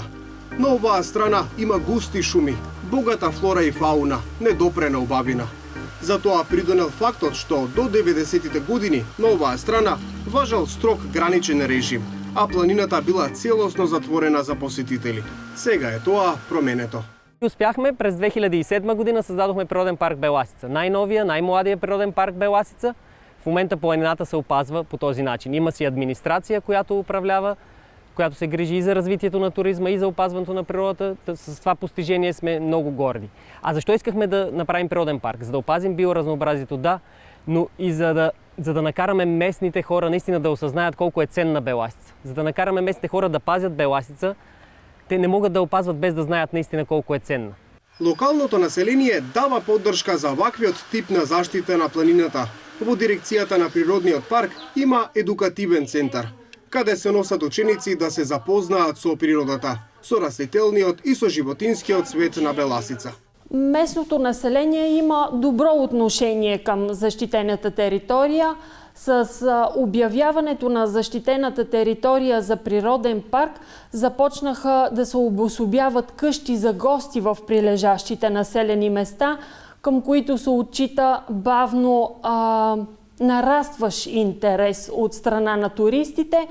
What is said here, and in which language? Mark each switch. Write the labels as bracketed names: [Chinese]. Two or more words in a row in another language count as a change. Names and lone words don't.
[Macedonian] На оваа страна има густи шуми, богата флора и фауна, недопрена убавина. Затоа придонел фактот што до 90-тите години на оваа страна важал строг граничен режим, а планината била целосно затворена за посетители. Сега е тоа променето. [Bulgarian] Успяхме през 2007 година създадохме природен парк Беласица. Най-новия, най-младия природен парк Беласица. В момента планината се опазва по този начин. Има си администрация, която управлява, която се грижи и за развитието на туризма, и за опазването на природата. С това постижение сме много горди. А защо искахме да направим природен парк? За да опазим биоразнообразието, да, но и за да накараме местните хора наистина да осъзнаят колко е ценна Беласица. За да накараме местните хора да пазят Беласица, те не могат да опазват без да знаят наистина колко е ценна. [Macedonian] Локалното население дава поддршка за ваквиот тип на заштита на планината. Во дирекцијата на природниот парк има едукативен центар, каде се носат ученици да се запознаат со природата, со растителниот и со животинскиот свет на Беласица. [Bulgarian] Местното население има добро отношение към защитената територия. С обявяването на защитената територия за природен парк започнаха да се обособяват къщи за гости в прилежащите населени места, към които се отчита бавно нарастващ интерес от страна на туристите.